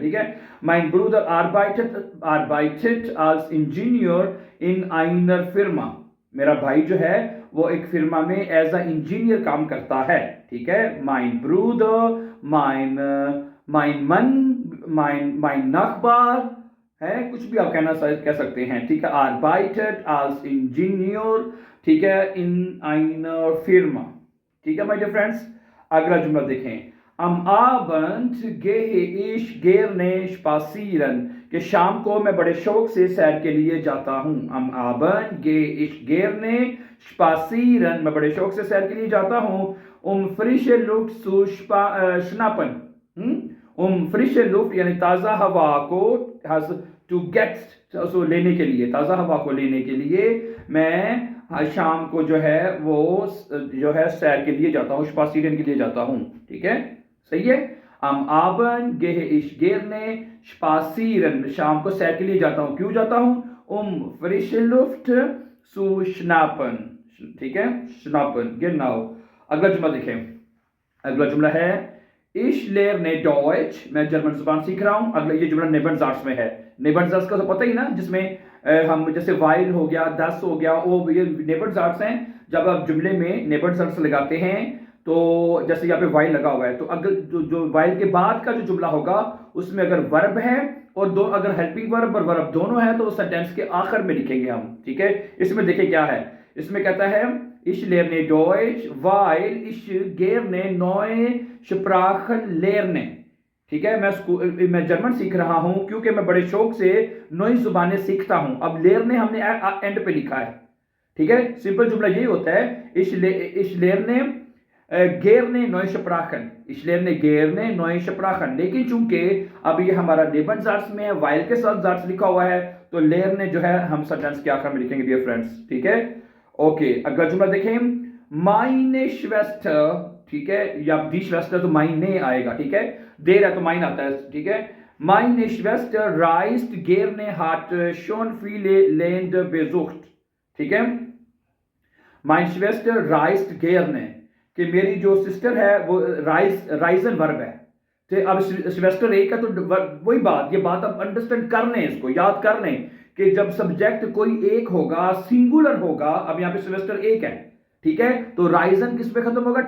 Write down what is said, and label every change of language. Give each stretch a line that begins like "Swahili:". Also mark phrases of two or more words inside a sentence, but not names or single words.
Hindi: ठीक है,
German: Mein Bruder arbeitet als Ingenieur in einer Firma,
Hindi: मेरा भाई जो है वो एक फिर्मा में
English: as a engineer
Hindi: काम करता है। ठीक है,
German: mein Bruder, mein mein Mann, mein Nachbar
Hindi: है, कुछ भी आप कह सकते हैं। ठीक है,
German: arbeitet als Ingenieur,
Hindi: ठीक है,
German: in einer Firma.
Hindi: ठीक है
English: my dear friends,
Hindi: अगला जुमला देखें,
German: am Abend gehe ich gerne spazieren,
Hindi: कि शाम को मैं बड़े शौक से सैर के लिए जाता हूँ।
German: am Abend gehe ich gerne spazieren,
Hindi: मैं बड़े शौक से सैर के लिए जाता हूँ।
German: frische Luft zu schnappen, frische Luft
Hindi: यानी ताज़ा हवा को
English: to get,
Hindi: so लेने के लिए, ताज़ा हवा को लेने के लिए मैं शाम को जो है वो जो है सैर के लिए जाता हूँ, spazieren के लिए जाता हूँ। ठीक है, सही है।
German: am Abend gehe ich gerne spazieren,
Hindi: शाम को सैर के लिए जाता हूँ। क्यों जाता हूँ?
German: frische Luft zu schnappen,
Hindi: ठीक है,
German: schnappen, genau।
Hindi: अगला जुमला देखें। अगला जुमला है
German: Ich lerne Deutsch,
Hindi: मैं जर्मन जुबान सीख रहा हूँ। अगला ये जुमला नेबनज़ार्ट्स में है। नेबनज़ार्ट्स का तो पता ही ना, जिसमें हम जैसे वाइल हो गया, दस हो गया, वो ये नेबनज़ार्ट्स हैं। जब आप जुमले में नेबनज़ार्ट्स लगाते हैं तो जैसे यहाँ पे वाइल लगा हुआ है, तो अगर जो वाइल के बाद का जो जुमला होगा उसमें अगर वर्ब है और दो अगर हेल्पिंग वर्ब और वर्ब दोनों है तो उस सेंटेंस के आखिर में लिखेंगे हम। ठीक है, इसमें देखिए क्या है। इसमें कहता है
German: Ich lerne Deutsch, weil ich gerne neue Sprachen lerne।
Hindi: ठीक है, मैं जर्मन सीख रहा हूं क्योंकि मैं बड़े शौक से नई जुबानें सीखता हूं। अब लेरने हमने एंड पे लिखा है। ठीक है, सिंपल जुमला यही होता है,
German: ich lerne gerne neue Sprachen, ich lerne gerne neue Sprachen।
Hindi: लेकिन चूंकि अब ये हमारा नेबनज़ार्ट्स में है, वाइल के साथ ज़ार्ट्स लिखा हुआ है, तो लेरने जो है हम सेंटेंस के आखिर में लिखेंगे
English: dear friends.
Hindi: ठीक है, ओके। अगला जुमला देखें,
German: meine Schwester,
Hindi: ठीक है, या
German: die Schwester
Hindi: तो meine आएगा। ठीक है, देर है तो mein आता है। ठीक है,
German: meine Schwester reist gerne, hat schon viele Länder besucht।
Hindi: ठीक है,
German: meine Schwester reist gerne,
Hindi: कि मेरी जो सिस्टर है वो राइजन वर्ब है। तो अब श्वेस्टर एक है तो वही बात, ये बात आप अंडरस्टैंड कर लें, इसको याद कर लें कि जब सब्जेक्ट कोई एक होगा, सिंगुलर होगा, अब यहाँ पे सिमेस्टर एक है, ठीक है, तो राइजन किस पे खत्म होगा?